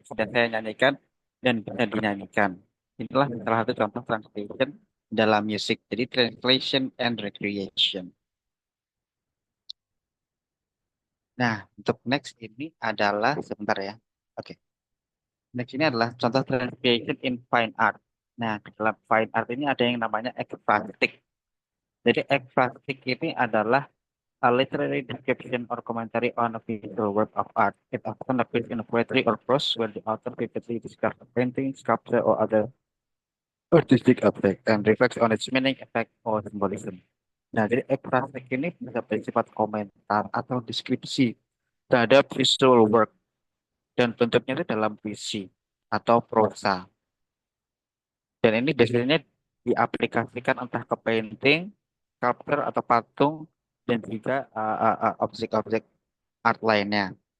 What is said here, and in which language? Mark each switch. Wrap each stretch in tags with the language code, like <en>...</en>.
<id>Sudah saya nyanyikan dan bisa dinyanyikan. Inilah salah satu contoh translation dalam musik.</id> <en>Jadi translation and recreation.</en> <id>Nah, untuk next ini adalah sebentar ya. Oke. Next ini adalah contoh</id> <en>translation in fine art.</en> <id>Nah, di dalam fine art ini ada yang namanya ekfrastik. Jadi ekfrastik ini adalah</id> <en>a literary description or commentary on a visual work of art. It often appears in poetry or prose where the author vividly describes a painting, sculpture, or other artistic object and reflects on its meaning, effect, or symbolism.</en> <id>Nah, jadi ekfrastik ini bisa bersifat komentar atau deskripsi terhadap</id> <en>visual work</en> <id>dan bentuknya itu dalam puisi atau prosa. Dan ini biasanya diaplikasikan entah ke painting, sculpture atau patung dan juga objek-objek art lainnya.</id>